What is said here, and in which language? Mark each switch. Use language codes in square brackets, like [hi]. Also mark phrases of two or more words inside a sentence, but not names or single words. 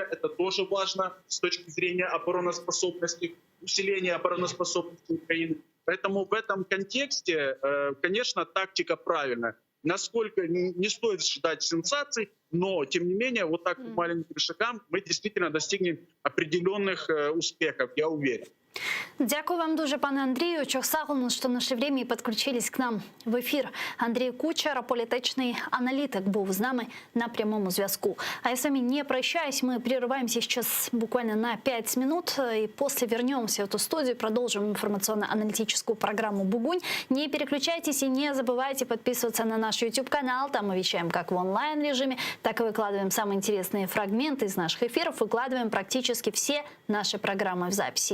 [ru] Это тоже важно с точки зрения обороноспособности, усиления обороноспособности Украины. Поэтому в этом контексте, конечно, тактика правильная. Насколько не стоит ждать сенсаций, но, тем не менее, вот так по маленьким шагам мы действительно достигнем определенных успехов, я уверен. [uk] Дякую вам дуже, пане Андрію. Чохсагун, що [ru] нашли время [uk] і підключились [ru] к нам [uk] в ефір. Андрій Кучер, політичний аналітик, був з нами на прямому зв'язку. [ru] А я с вами не прощаюсь, мы прерываемся сейчас буквально на 5 минут и после вернемся в эту студию, продолжим информационно-аналитическую программу «Бугунь». Не переключайтесь и не забывайте подписываться на наш YouTube-канал, там мы вещаем как в онлайн-режиме, так и выкладываем самые интересные фрагменты из наших эфиров, выкладываем практически все наши программы в записи.